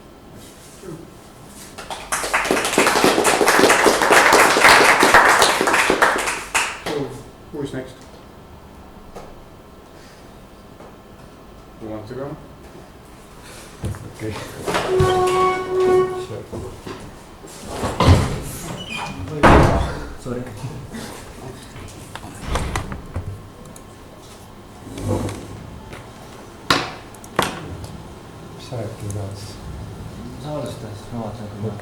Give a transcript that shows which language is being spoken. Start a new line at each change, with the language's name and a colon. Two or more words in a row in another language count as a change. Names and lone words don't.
English: So, who is next? You want to go? Okay. Sure. Sorry.
Estonian: Mis sa rääkida tahad siis? sa alusta, siis ma vaatan, kui Okei.